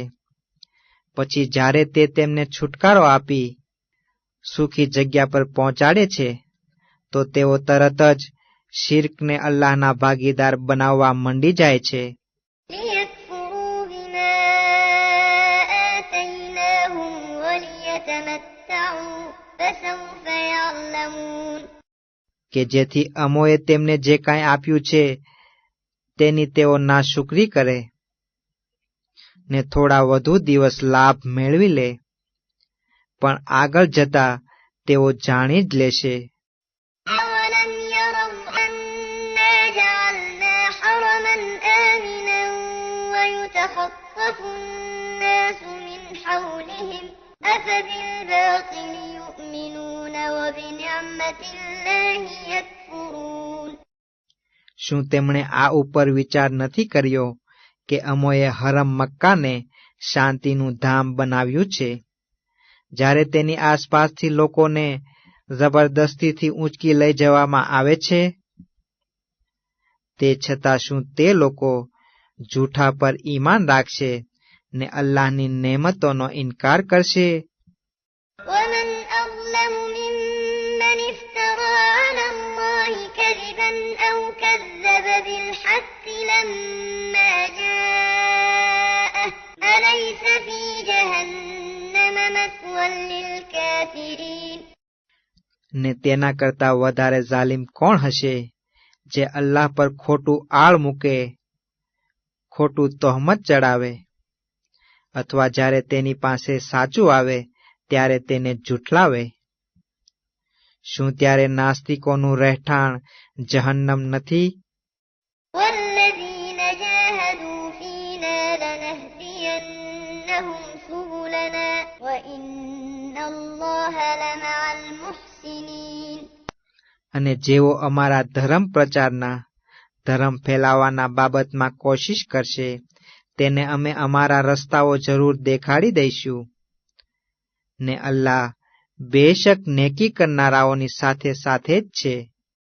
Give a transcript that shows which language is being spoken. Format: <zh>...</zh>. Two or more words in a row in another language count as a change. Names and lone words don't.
<gu>પછી જ્યારે તે તેમને છુટકારો આપી સુખી જગ્યા પર પહોંચાડે છે તો તેઓ તરત જ શિર્કને અલ્લાહના ભાગીદાર બનાવવા મંડી જાય છે.</gu> <ar>ليكفروا بما آتيناهم وليتمتعوا فسوف يعلمون</ar> <gu>કે જેથી અમોએ તેમને જે કાંઈ આપ્યું છે તેની તેઓ નાશુકરી કરે ને થોડા વધુ દિવસ લાભ મેળવી લે, પણ આગળ જતા તેઓ જાણી જ લેશે.</gu> <ar>أولم يروا أنا جعلنا حرما آمنا ويتخطف الناس من حولهم أفبالباطل يؤمنون وبنعمة الله يكفرون</ar> <gu>શું તેમણે આ ઉપર વિચાર નથી કર્યો કે અમોએ હરમ મક્કાને શાંતિનું ધામ બનાવ્યું છે, જ્યારે તેની આસપાસથી લોકોને જબરદસ્તીથી ઊંચકી લઈ જવામાં આવે છે? તે છતાં શું તે લોકો જૂઠા પર ઈમાન રાખશે ને અલ્લાહની નેમતોનો ઇનકાર કરશે?</gu> <ar>ومن أظلم ممن افترى على الله كذبا أو كذب بالحق لما جاءه أليس في جهنم مثوى للكافرين</ar> <gu>ને તેના કરતા વધારે જાલિમ કોણ હશે જે અલ્લાહ પર ખોટું આળ મૂકે, ખોટું તહોમત ચડાવે, અથવા જ્યારે તેની પાસે સાચું આવે ત્યારે તેને જુઠલાવે? શું ત્યારે નાસ્તિકોનું રહેઠાણ જહન્નમ નથી?</gu> <ar>والذين جاهدوا فينا لنهدينهم سبلنا وإن الله لمع المحسنين</ar> <gu>અને જેઓ અમારા ધર્મ પ્રચારના, ધર્મ ફેલાવવાના બાબતમાં કોશિશ કરશે તેને અમે અમારા રસ્તાઓ જરૂર દેખાડી દઈશું, ને અલ્લાહ બેશક નેકી કરનારાઓની સાથે સાથે જ છે.</gu>